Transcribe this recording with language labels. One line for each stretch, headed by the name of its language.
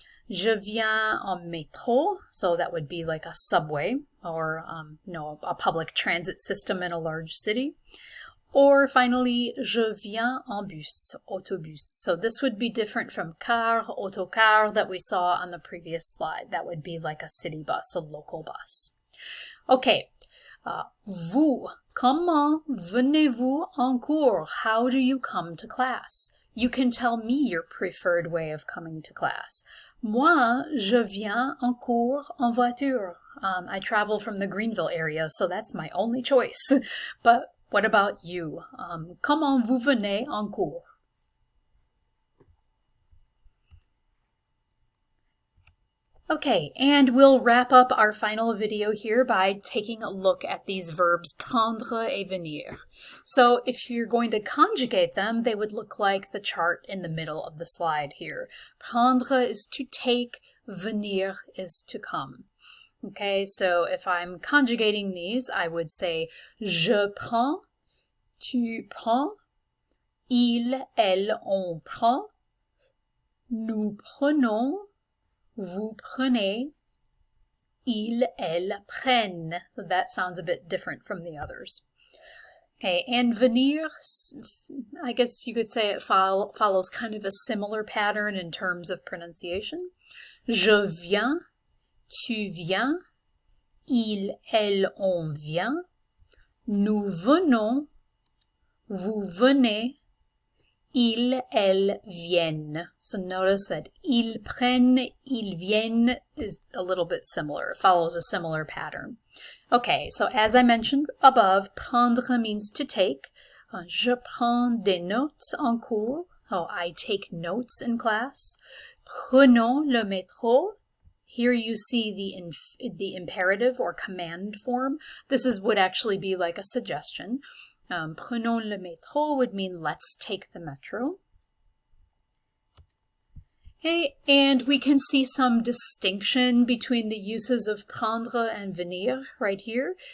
French: Je viens en métro,
English: so that would be like a subway or a public transit system in a large city. Or finally,
French: je viens en bus, autobus.
English: So this would be different from car, autocar that we saw on the previous slide. That would be like a city bus, a local bus.
French: Okay, vous, comment venez-vous en cours?
English: How do you come to class? You can tell me your preferred way of coming to class.
French: Moi, je viens en cours en voiture.
English: I travel from the Greenville area, so that's my only choice. But what about you?
French: Comment vous venez en cours?
English: Okay, and we'll wrap up our final video here by taking a look at these verbs prendre et venir. So if you're going to conjugate them, they would look like the chart in the middle of the slide here. Prendre is to take, venir is to come. Okay, so if I'm conjugating these, I would say
French: je prends, tu prends, il, elle, on prend, nous prenons, vous prenez, ils, elles prennent.
English: So that sounds a bit different from the others. Okay, and venir, I guess you could say it follows kind of a similar pattern in terms of pronunciation.
French: Je viens, tu viens, il, elle, on vient, nous venons, vous venez, ils, elles viennent.
English: So notice that
French: ils prennent, ils viennent
English: is a little bit similar. It follows a similar pattern. Okay, so as I mentioned above, prendre means to take.
French: Je prends des notes en cours.
English: Oh, I take notes in class.
French: Prenons le métro.
English: Here you see the imperative or command form. This would actually be like a suggestion.
French: Prenons le métro
English: would mean let's take the metro. Okay, and we can see some distinction between the uses of prendre and venir right here.